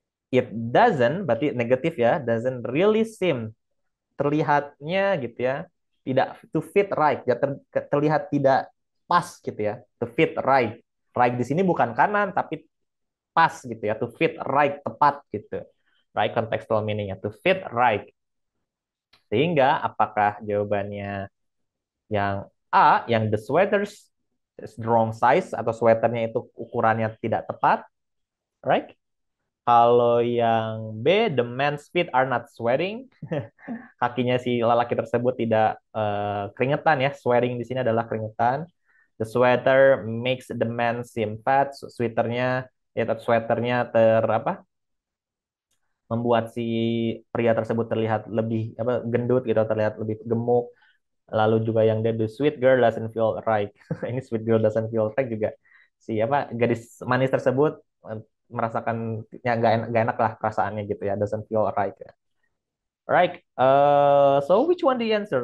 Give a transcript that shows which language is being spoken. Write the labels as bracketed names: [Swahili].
[Indonesian] It doesn't, berarti negatif ya, [English] doesn't really seem, [Indonesian] terlihatnya gitu ya, tidak [English] to fit right, [Indonesian] ya terlihat tidak pas gitu ya, to fit right. Right di sini bukan kanan tapi pas gitu ya, [English] to fit right, [Indonesian] tepat gitu. Right contextual meaning-nya to fit right. Sehingga apakah jawabannya yang A, yang the sweaters [English] wrong size [Indonesian] atau sweaternya itu ukurannya tidak tepat, right? [English] Kalau yang B, the man's feet are not sweating. [Indonesian] Kakinya si lelaki tersebut tidak keringetan ya. Sweating di sini adalah keringetan. [English] The sweater makes the man seem fat. [Indonesian] Sweaternya ya sweaternya membuat si pria tersebut terlihat lebih gendut gitu, terlihat lebih gemuk. [English] Lalu juga yang the sweet girl doesn't feel right. Ini sweet girl doesn't feel right juga. [Indonesian] Si gadis manis tersebut merasakan ya nggak enak lah perasaannya gitu ya, doesn't feel right ya. Right. [English] So which one the answer?